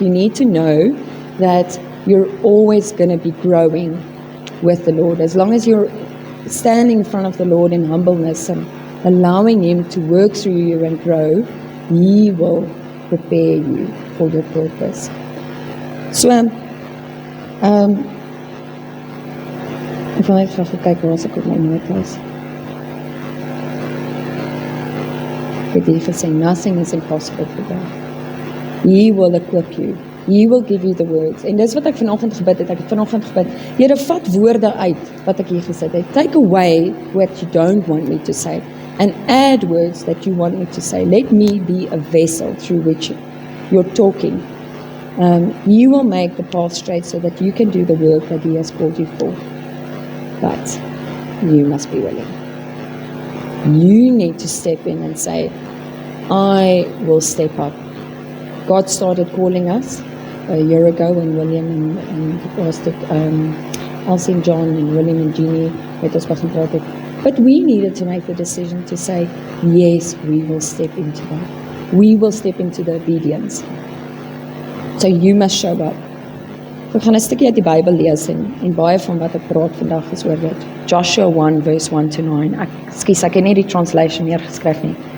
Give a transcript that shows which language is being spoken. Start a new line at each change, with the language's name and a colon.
English: You need to know that you're always going to be growing with the Lord. As long as you're standing in front of the Lord in humbleness and allowing Him to work through you and grow, He will prepare you for your purpose.
Afrikaans: So, ek wil net graag kyk waar ek op my noot was. Ek het hier gesê,
English: nothing is impossible for God. He will equip you. He will give you the words.
Afrikaans: En dis wat ek vanoggend gebid het. Ek het vanoggend gebid, Here, vat woorde uit wat ek hier gesit het.
English: Take away what you don't want me to say and add words that you want me to say. Let me be a vessel through which you're talking. You will make the path straight so that you can do the work that He has called you for. But you must be willing. You need to step in and say, I will step up. God started calling us a year ago when William and Pastor Elsie and John and William and Jeannie
Afrikaans: met ons begin praat het.
English: But we needed to make the decision to say, yes, we will step into that. We will step into the obedience. So you must show up.
Afrikaans: Ek gaan 'n stukkie uit die Bybel lees en baie van wat ek praat vandag is oor dit. Joshua 1 verse 1 to 9. Ek het nie die translation neergeskryf nie.